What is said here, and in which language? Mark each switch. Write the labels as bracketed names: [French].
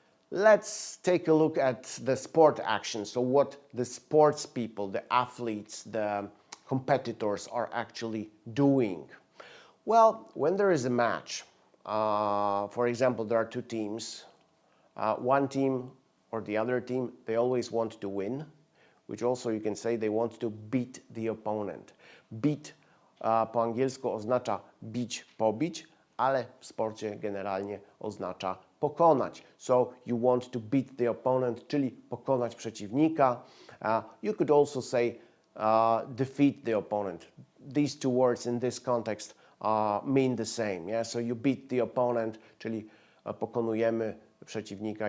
[English] let's take a look at the sport action. So what the sports people, the athletes, the competitors are actually doing. Well, when there is a match, for example, there are two teams. One team or the other team, they always want to win, which also you can say they want to beat the opponent. [Polish] Beat po angielsku oznacza bić, pobić, ale w sporcie generalnie oznacza pokonać. [English] So you want to beat the opponent, [Polish] czyli pokonać przeciwnika. [English] You could also say defeat the opponent. These two words in this context mean the same. Yeah? So you beat the opponent, [Polish] czyli pokonujemy przeciwnika.